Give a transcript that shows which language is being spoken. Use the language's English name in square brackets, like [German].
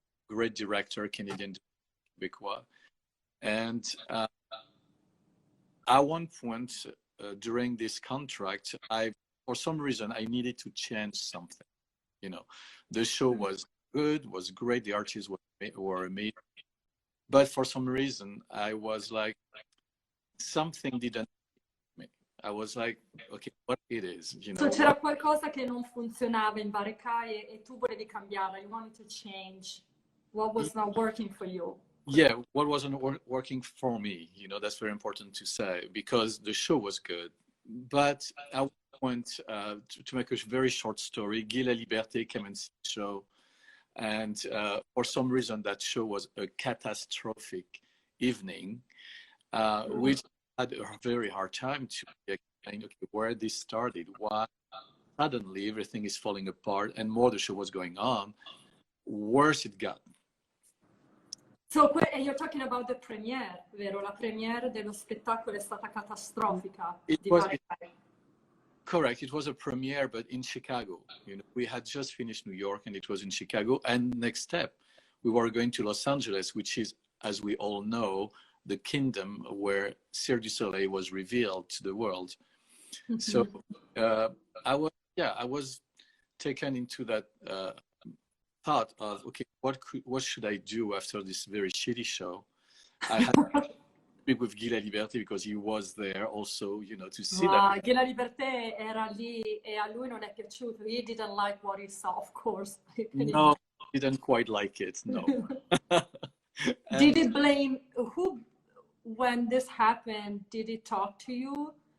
[English] Great director, Canadian, Québécois. And at one point during this contract, for some reason, I needed to change something. You know, the show was good, was great. The artists were amazing. But for some reason, I was like, something didn't me. I was like, okay, what it is, you know. [Italian] So c'era qualcosa che non funzionava in Varekai e tu volevi cambiarla. [English] You wanted to change what was not working for you. Yeah, what wasn't working for me, you know, that's very important to say, because the show was good. But at one point, to make a very short story, Guy Laliberté came and see the show. And for some reason, that show was a catastrophic evening, which had a very hard time to explain, okay, where this started, why suddenly everything is falling apart, and more the show was going on, worse it got. So you're talking about the premiere, [Italian] vero? La premiere dello spettacolo è stata catastrofica. [English] Correct. It was a premiere, but in Chicago. You know, we had just finished New York, and it was in Chicago. And next step, we were going to Los Angeles, which is, as we all know, the kingdom where Cirque du Soleil was revealed to the world. Mm-hmm. So I was taken into that thought of, okay, what should I do after this very shitty show? I had to speak with Guy Laliberté because he was there also, you know, to see that. [Italian] Guy Laliberté era lì e a lui non è piaciuto. [English] He didn't like what he saw, of course. No, he didn't quite like it, no. Did he blame who? When this happened, did he talk to you?